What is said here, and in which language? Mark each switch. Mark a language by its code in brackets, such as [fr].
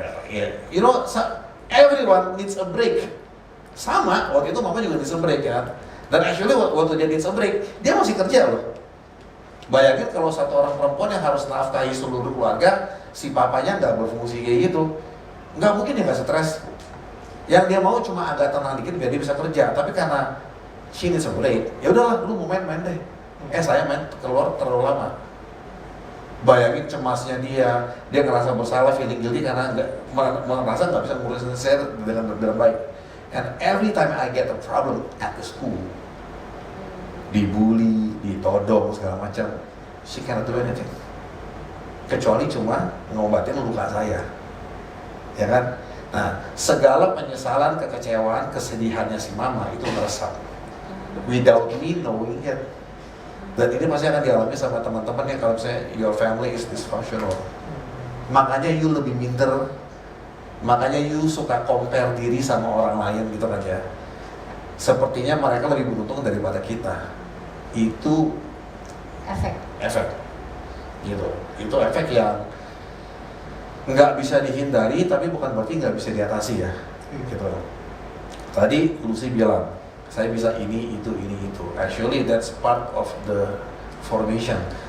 [en] Ya, you know, everyone needs a break. [id] Sama, waktu itu mama juga [en] needs a break [id] ya. Dan actually waktu dia [en] needs a break, [id] dia masih kerja loh. Bayangin kalau satu orang perempuan yang harus nafkahi seluruh keluarga, si papanya nggak berfungsi kayak gitu, nggak mungkin dia nggak stres. Yang dia mau cuma agak tenang dikit biar dia bisa kerja. Tapi karena [en] she needs a break, [id] ya udahlah, lu mau main deh. Saya main keluar terlalu lama. Bayangin cemasnya dia ngerasa bersalah, [en] feeling guilty [id] karena merasa nggak bisa ngurusin saya dengan baik. [en] And every time I get a problem at the school, [id] dibully, ditodong segala macam, [en] she cannot do anything. [id] Kecuali cuma ngobatin luka saya, ya kan? Nah, segala penyesalan, kekecewaan, kesedihannya si mama itu meresap, [en] without me knowing it. [id] Dan ini pasti akan dialami sama teman-teman yang kalau misalnya [en] your family is dysfunctional. [id] Makanya you lebih minder, makanya you suka compare diri sama orang lain gitu kan ya. Sepertinya mereka lebih beruntung daripada kita. Itu efek gitu. Itu efek yang nggak bisa dihindari, tapi bukan berarti nggak bisa diatasi ya gitu. Tadi Lucy bilang saya bisa ini itu. [en] Actually that's part of the formation.